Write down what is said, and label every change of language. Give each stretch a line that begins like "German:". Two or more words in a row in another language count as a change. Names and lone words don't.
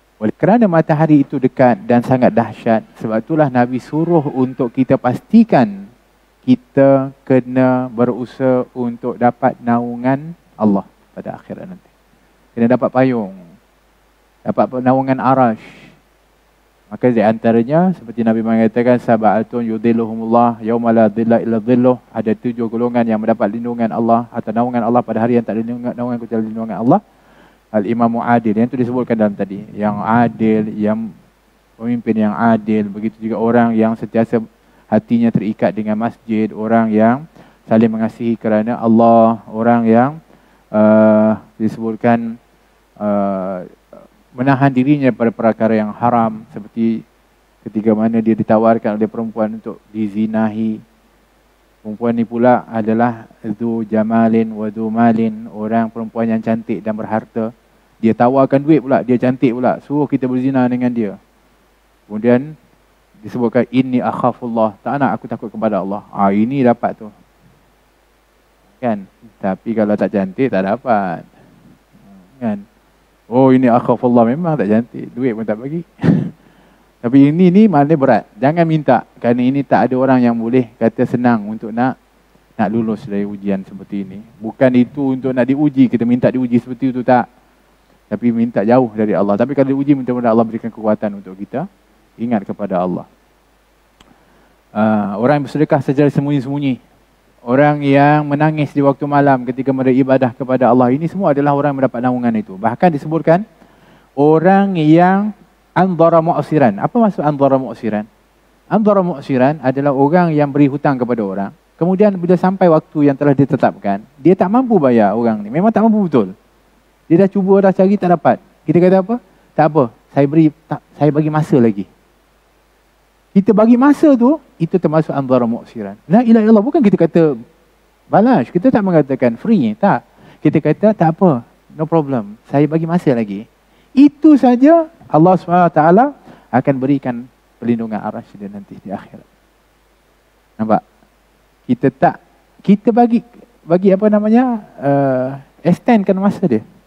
Malay: Kerana matahari itu dekat dan sangat dahsyat, sebab itulah Nabi suruh untuk kita pastikan kita kena berusaha untuk dapat naungan Allah pada akhirat nanti. Kena dapat payung, dapat naungan arash. Maka di antaranya seperti Nabi mengatakan,
Arabic: sab'atun yudhilluhumullah yauma la dhilla illa dhilluh,
Malay: ada 7 golongan yang mendapat lindungan Allah atau naungan Allah pada hari yang tak ada naungan kecuali lindungan Allah.
Arabic: Al-imamu adil,
Malay: yang itu disebutkan dalam tadi, yang adil, yang pemimpin yang adil. Begitu juga orang yang sentiasa hatinya terikat dengan masjid, orang yang saling mengasihi kerana Allah, orang yang disebutkan menahan dirinya pada perkara yang haram, seperti ketika mana dia ditawarkan oleh perempuan untuk dizinahi. Perempuan ni pula adalah
Arabic: zu jamalin wa zu malin,
Malay: orang perempuan yang cantik dan berharta. Dia tawarkan duit pula, dia cantik pula, suruh kita berzina dengan dia. Kemudian disebutkan
Arabic: inni akhafullah,
Malay: tak nak, aku takut kepada Allah. Ini dapat tu. Kan? Tapi kalau tak cantik tak dapat. Kan? Oh, ini akhafullah, memang tak cantik, duit pun tak bagi. Tapi ini maknanya berat. Jangan minta, kerana ini tak ada orang yang boleh kata senang untuk nak lulus dari ujian seperti ini. Bukan itu untuk nak diuji, kita minta diuji seperti itu, tak. Tapi minta jauh dari Allah. Tapi kalau diuji, minta-minta Allah berikan kekuatan untuk kita ingat kepada Allah. Orang yang bersedekah secara sembunyi-sembunyi, orang yang menangis di waktu malam ketika mereka ibadah kepada Allah, ini semua adalah orang yang mendapat naungan itu. Bahkan disebutkan orang yang
Arabic: andhara mu'siran.
Malay: Apa maksud
Arabic: andhara mu'siran? Andhara mu'siran
Malay: adalah orang yang beri hutang kepada orang. Kemudian bila sampai waktu yang telah ditetapkan, dia tak mampu bayar orang ni. Memang tak mampu betul. Dia dah cuba, dah cari, tak dapat. Kita kata apa? Tak apa, saya bagi masa lagi. Kita bagi masa tu, itu termasuk
Arabic: andhara mu'siran. La ilaha illallah,
Malay: bukan kita kata balas. Kita tak mengatakan free, tak. Kita kata tak apa,
English: no problem,
Malay: saya bagi masa lagi. Itu saja Allah SWT akan berikan perlindungan arasy dia nanti di akhirat. Nampak? Kita bagi apa namanya, extendkan masa dia.